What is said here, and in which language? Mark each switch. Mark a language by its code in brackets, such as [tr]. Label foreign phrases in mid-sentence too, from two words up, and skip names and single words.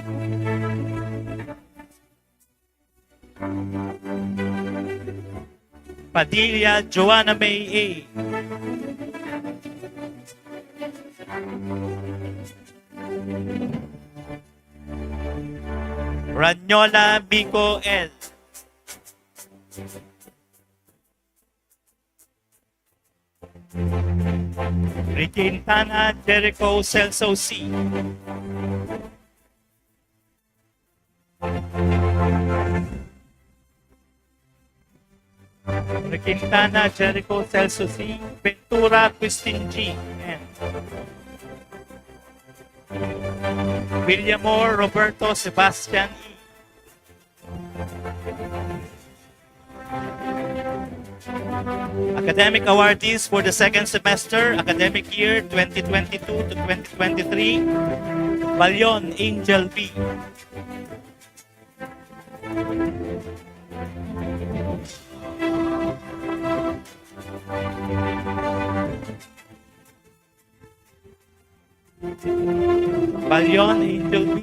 [en] Padilla Joanna May A. Ranyola Biko L. Quintana Jericho Celso C. Quintana Jericho Celso C. Ventura Christine G. N. William Moore Roberto Sebastian E. Academic awardees for the second semester, academic year 2022 to 2023, Balyon Angel B. Balyon Angel B.